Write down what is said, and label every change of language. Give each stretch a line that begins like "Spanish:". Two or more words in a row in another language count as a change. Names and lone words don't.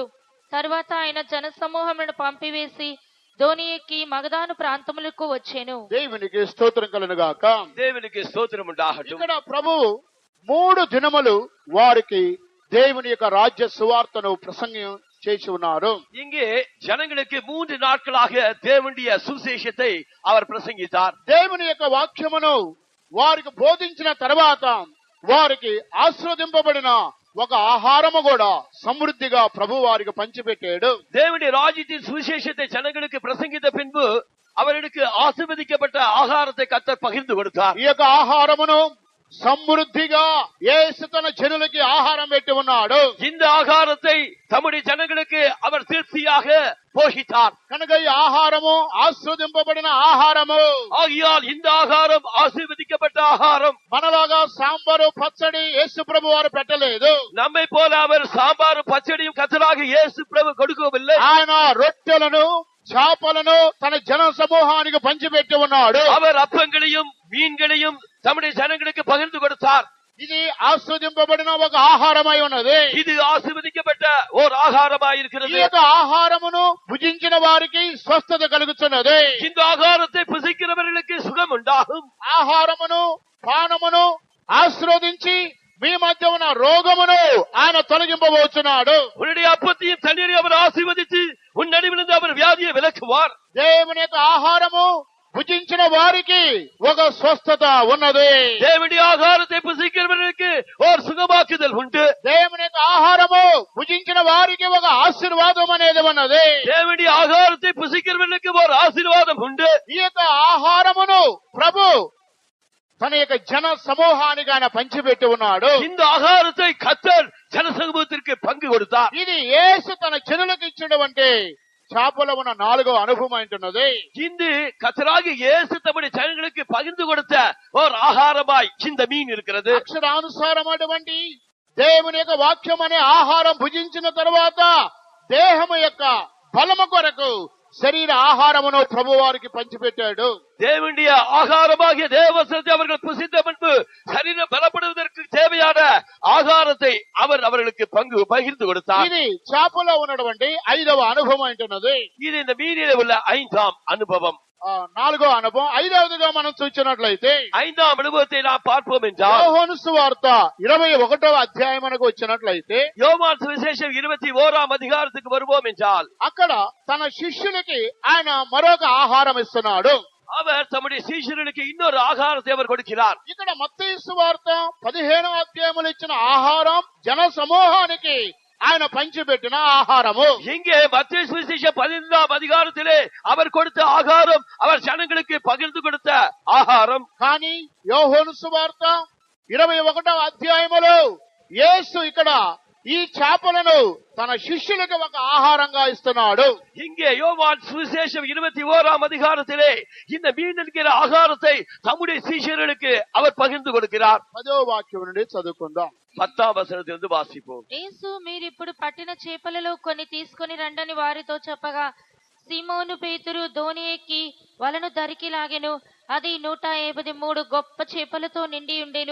Telugu: తరువాత ఆయన జనసమూహములను పంపివేసి ధోని ఎక్కి మగదాను ప్రాంతములకు వచ్చెను. దేవునికి స్తోత్రం కలుగును గాక. దేవునికి స్తోత్రం ఉండాలి. ఇక్కడ ప్రభువు 3 దినములు వారికి దేవుని యొక్క రాజ్య సువార్తను ప్రసంగం చేసి ఉన్నారు.
Tamil: இங்கே ஜனங்களுக்கு 3 நாட்களாக தேவனுடைய சுவிசேஷத்தை அவர் பிரசங்கித்தார்.
Telugu: దేవుని యొక్క వాక్యమును వారికి బోధించిన తర్వాత వారికి ఆశీర్వదింపబడిన ఒక ఆహారము కూడా సమృద్ధిగా ప్రభు వారికి పంచిపెట్టాడు.
Tamil: தேவனுடைய ராஜ்யத்தின் சுவிசேஷத்தை ஜனங்களுக்கு பிரசங்கித்த பின்பு அவர்களுக்கு ஆசீர்வதிக்கப்பட்ட ஆகாரத்தை கர்த்தர் பகிர்ந்து கொடுத்தார்.
Telugu: ఈ యొక్క ఆహారమును సమృద్ధిగా యేసు తన జనులకి ఆహారం పెట్టి ఉన్నాడు.
Tamil: இந்த ஆகாரத்தை தம்முடைய ஜனங்களுக்கு அவர் திருப்தியாக போஷித்தார்.
Telugu: కనుక ఈ ఆహారము ఆశీర్వదింపబడిన ఆహారము.
Tamil: ஆகையால் இந்த ஆகாரம் ஆசீர்வதிக்கப்பட்ட ஆகாரம்.
Telugu: మనలాగా సాంబారు పచ్చడి యేసు ప్రభు వారు పెట్టలేదు.
Tamil: நம்மை போல அவர் சாம்பாரும் பச்சடியும் கர்த்தராக இயேசு பிரபு கொடுக்கவில்லை.
Telugu: ఆయన రొట్టెలను చేపలను తన జన సమూహానికి పంచిపెట్టి ఉన్నాడు.
Tamil: அவர் அப்பங்களையும் மீன்களையும் தம்முடைய ஜனங்களுக்கு பகிர்ந்து கொடுத்தார்.
Telugu: ఇది ఆశీర్వదింపబడిన ఒక ఆహారమై ఉన్నది.
Tamil: இது ஆசீர்வதிக்கப்பட்ட ஓர் ஆகாரமாய் இருக்கிறது.
Telugu: ఈ యొక్క ఆహారమును భుజించిన వారికి స్వస్థత కలుగుతున్నది.
Tamil: இந்த ஆகாரத்தை புசிக்கிறவர்களுக்கு சுகம் உண்டாகும்.
Telugu: ఆహారమును పానమును ఆశీర్వదించి మీ మధ్య ఉన్న రోగమును ఆయన తొలగింపబోతున్నాడు.
Tamil: உன்னுடைய அப்பத்தையும் தண்ணீரையும் அவர் ஆசீர்வதித்து உன் நடுவிலிருந்து அவர் வியாதியை விலக்குவார்.
Telugu: దేవుని యొక్క ఆహారము భుజించిన వారికి ఒక స్వస్థత ఉన్నది.
Tamil: தேவனுடைய ஆகாரத்தை புசிக்கிறவர்களுக்கு ஒரு சுகமாக்குதல் உண்டு.
Telugu: దేవుని యొక్క ఆహారము భుజించిన వారికి ఒక ఆశీర్వాదం అనేది ఉన్నది.
Tamil: தேவனுடைய ஆகாரத்தை புசிக்கிறவர்களுக்கு ஒரு ஆசீர்வாதம் உண்டு.
Telugu: ఈ యొక్క ఆహారమును ప్రభు తన యొక్క జన సమూహానికి ఆయన పంచిపెట్టి ఉన్నాడు.
Tamil: இந்த ஆகாரத்தை கர்த்தர் ஜனசமூகத்திற்கு பங்கு கொடுத்தார்.
Telugu: ఇది యేసు తన జనులకు ఇచ్చినటువంటి చేపల ఉన్న 4వ అనుభవం అంటున్నది.
Tamil: இந்த கர்த்தராகிய இயேசு தம்முடைய ஜனங்களுக்கு பகிர்ந்து கொடுத்த ஒரு ஆகாரமாய் இந்த மீன் இருக்கிறது.
Telugu: అక్షరానుసారం అటువంటి దేవుని యొక్క వాక్యం అనే ఆహారం భుజించిన తర్వాత దేహము యొక్క బలము కొరకు శరీర ఆహారమును ప్రభు వారికి పంచిపెట్టాడు.
Tamil: தேவனுடைய ஆகாரமாகிய தேவசத்தை அவர்கள் புசித்த பின்பு சரீரம் பலப்படுவதற்கு தேவையான ஆகாரத்தை அவர் அவர்களுக்கு பகிர்ந்து கொடுத்தார்.
Telugu: ఇది చేపలో ఉన్నటువంటి 5వ అనుభవం అంటున్నది.
Tamil: இது இந்த மீனிலே உள்ள 5ஆம் அனுபவம்.
Telugu: 4వ అనుభవం. 5వదిగా మనం చూసినట్లయితే
Tamil: 5ஆம் அனுபவத்தை நாம் பார்ப்போம் என்றால்
Telugu: యోహాను సువార్త 21వ అధ్యాయమునకు వచ్చినట్లయితే
Tamil: யோவான் சுவிசேஷம் 21ஆம் அதிகாரத்துக்கு வருவோம் என்றால்
Telugu: అక్కడ తన శిష్యులకి ఆయన మరొక ఆహారం ఇస్తున్నాడు.
Tamil: அவர் தம்முடைய சீஷர்களுக்கு இன்னொரு ஆகாரத்தை அவர் கொடுக்கிறார்.
Telugu: ఇక్కడ మత్తయి సువార్త 15వ అధ్యాయములో ఇచ్చిన ఆహారం జన సమూహానికి ఆయన పంచిపెట్టిన ఆహారము.
Tamil: இங்கே மத்தேயு சுவிசேஷம் 15ஆம் அதிகாரத்திலே அவர் கொடுத்த ஆகாரம் அவர் ஜனங்களுக்கு பகிர்ந்து கொடுத்த ஆகாரம்.
Telugu: కానీ యోహాను సువార్త 21వ అధ్యాయములో యేసు ఇక్కడ ఈ చేపలను తన శిష్యులకు ఒక ఆహారంగా ఇస్తున్నాడు.
Tamil: இங்கே யோவான் சுவிசேஷம் 21ஆம் அதிகாரத்திலே இந்த மீன் என்கிற ஆகாரத்தை தம்முடைய சீஷர்களுக்கு அவர் பகிர்ந்து கொடுக்கிறார்.
Telugu: 10వ వాక్యం నుండి చదువుకుందాం.
Tamil: 10ஆம் వచనத்திலிருந்து వాసిపోం.
Telugu: యేసు మీరిప్పుడు పట్టిన చేపలలో కొన్ని తీసుకొని రండని వారితో చెప్పగా సీమోను పేతురు దోణి ఎక్కి వలను దరికి లాగెను. అది 153 గొప్ప చేపలతో నిండి ఉండెను.